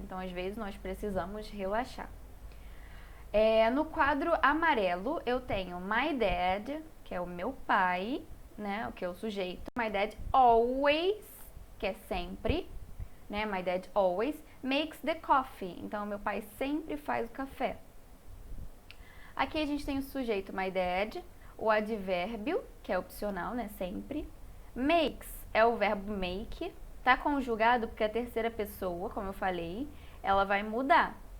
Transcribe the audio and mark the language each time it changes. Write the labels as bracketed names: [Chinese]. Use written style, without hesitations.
[Portuguese] Então, às vezes, nós precisamos relaxar. No quadro amarelo, eu tenho my dad, que é o meu pai, né? O que é o sujeito. [English] My dad always, [Portuguese] que é sempre, né? [English] My dad always makes the coffee. [Portuguese] Então, meu pai sempre faz o café. Aqui a gente tem o sujeito my dad, o advérbio, que é opcional, né? Sempre. Makes é o verbo make. Tá conjugado porque a terceira pessoa, como eu falei, ela vai mudar.